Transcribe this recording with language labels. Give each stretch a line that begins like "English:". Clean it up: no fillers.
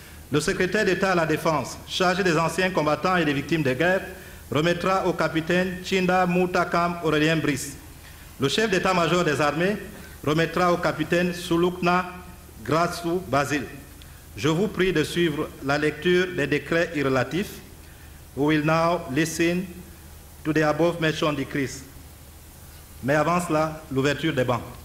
French: Le secrétaire d'État à la Défense, chargé des anciens combattants et des victimes de guerre, remettra au capitaine Chinda Moutakam Aurelien Brice. Le chef d'état-major des armées remettra au capitaine Sulukna Grassou Basile. Je vous prie de suivre la lecture des décrets irrelatifs.
English: We will now listen to the above mentioned decrees.
French: Mais avant cela, l'ouverture des bancs.